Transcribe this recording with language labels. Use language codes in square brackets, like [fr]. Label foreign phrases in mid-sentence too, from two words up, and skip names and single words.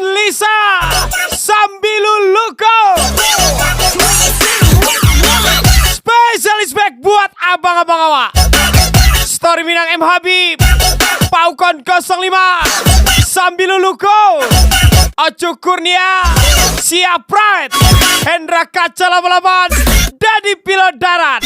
[id] Lisa Sambiluluko. Spesialis back buat abang-abang awak. Story Minang M Habib, Paukon 05 Sambiluluko, Ocu Kurnia, Sia Pride, Hendra Kaca 88, Dadi Pilot Darat.